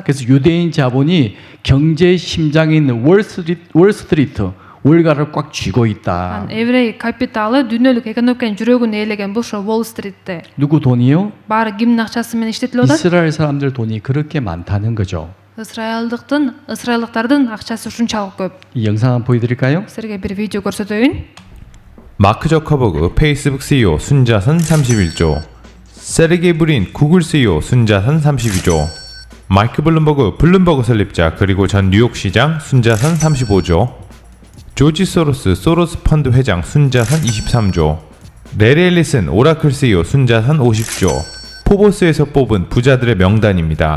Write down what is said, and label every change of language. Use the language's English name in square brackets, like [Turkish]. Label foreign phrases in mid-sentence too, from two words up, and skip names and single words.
[Korean] 그래서 유대인 자본이 경제 심장인 월스트리트 월가를 꽉 쥐고 있다. [Kyrgyz] Еврей капиталы дүйнөлүк экономиканын жүрөгүн ээлеген бул ошо Уолл-стритте. [Korean] 누구 돈이요? [Kyrgyz] Баары кимдин акчасы менен иштетилип атат? [Korean] 이스라엘 사람들 돈이 그렇게 많다는 거죠. [Kyrgyz] ысрайылдыктын акчасы ушунчалык көп. [Korean] 이 영상 한번 보여드릴까요? [Kyrgyz] Силерге бир видео көрсөтөйүн. [Korean] 마크 저커버그 페이스북 CEO 순자산 31조, 세르게이 브린 구글 CEO 순자산 32조, 마이크 블룸버그 설립자 그리고 전 뉴욕시장 순자산 35조, 조지 소로스 펀드 회장 순자산 23조, 레리 앨리슨 오라클 CEO 순자산 50조, 포보스에서 뽑은 부자들의 명단입니다.